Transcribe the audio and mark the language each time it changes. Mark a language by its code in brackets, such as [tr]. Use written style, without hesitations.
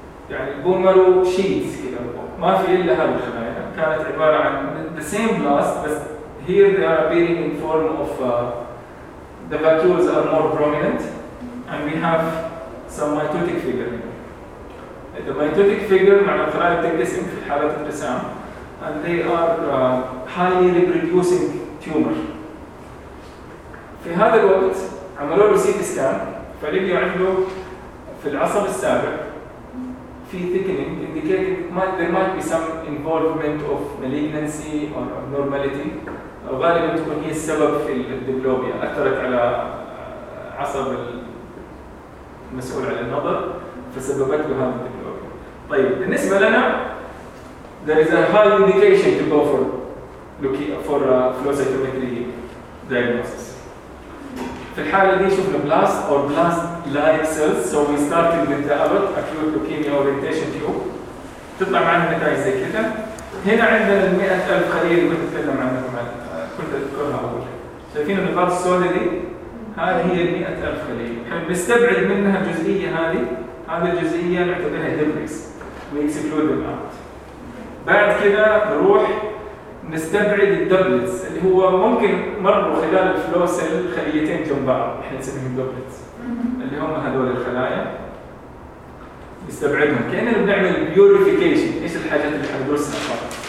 [ar] يعني البول مارو شيتس كذا ما في الا هذه الخلايا كانت عباره عن [en] the same blast [ar] بس [en] here they are appearing in form of the vacuoles are more prominent and we have some mitotic figure. The mitotic figure [ar] معناها الخلايا بتنقسم في حالة انقسام [en] and they are highly reproducing tumor. [ar] في هذا الوقت عملوا له سيتي سكان فلقوا عنده في العصب السابع في [en] thickening indicating there might be some involvement of malignancy or abnormality [ar] وغالبا تكون هي السبب في الدبلوبيا أثرت على عصب المسؤول على النظر فسببت له هذا الدبلوبيا. طيب بالنسبة لنا [en] there is a high indication to go for flow cytometry diagnosis. [ar] في الحالة دي شوفنا [en] blast or blast like cells so we started with the abbot acute leukemia orientation tube [ar] تطلع معنا نتائج زي كده. هنا عندنا ال 100,000 خلية اللي كنت اتكلم عنها كمان كنت اذكرها اول شايفين النقاط السوداء دي هذه هي ال 100,000 خلية احنا بنستبعد منها الجزئية هذه هذه الجزئية نعتبرها هيلريكس [en] we exclude them out. [ar] بعد كده نروح نستبعد الدبلتس اللي هو ممكن مروا خلال الفلو سيل خليتين جنب بعض احنا نسميهم دبلتس اللي هم هذول الخلايا نستبعدهم كاننا بنعمل بيوريفيكيشن ايش الحاجات اللي حندرسها فقط.